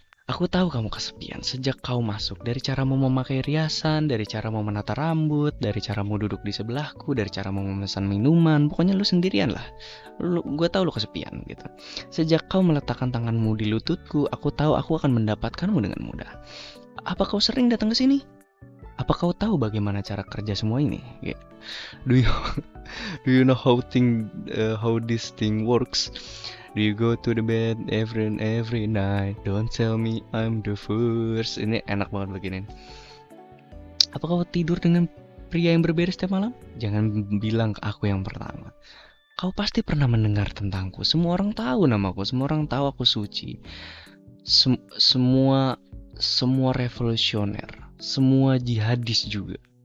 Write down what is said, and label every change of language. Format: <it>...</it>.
<id>Aku tahu kamu kesepian sejak kau masuk. Dari caramu memakai riasan, dari caramu menata rambut, dari caramu duduk di sebelahku, dari caramu memesan minuman. Pokoknya lu sendirian lah. Gue tahu lu kesepian gitu. Sejak kau meletakkan tanganmu di lututku, aku tahu aku akan mendapatkanmu dengan mudah. Apa kau sering datang ke sini? Apa kau tahu bagaimana cara kerja semua ini? Yeah.</id> <en>Do you know how this thing works? Do you go to the bed every night? Don't tell me I'm the first.</en> <id>Ini enak banget begini. Apa kau tidur dengan pria yang berbeda setiap malam? Jangan bilang ke aku yang pertama. Kau pasti pernah mendengar tentangku. Semua orang tahu namaku. Semua orang tahu aku suci. Semua revolusioner, semua jihadis juga.</id>